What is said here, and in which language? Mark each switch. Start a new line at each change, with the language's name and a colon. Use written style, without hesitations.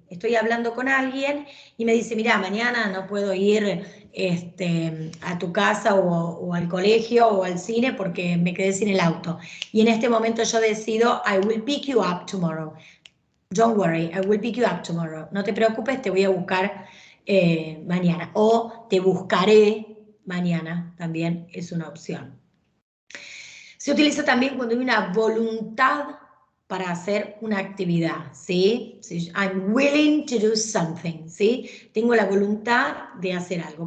Spanish: Estoy hablando con alguien y me dice, mira, mañana no puedo ir a tu casa o al colegio o al cine porque me quedé sin el auto. Y en este momento yo decido,
English: I will pick you up tomorrow. Don't worry, I will pick you up tomorrow.
Spanish: No te preocupes, te voy a buscar mañana. O te buscaré mañana, también es una opción. Se utiliza también cuando hay una voluntad para hacer una actividad, ¿sí?
English: I'm willing to do something,
Spanish: ¿sí? Tengo la voluntad de hacer algo.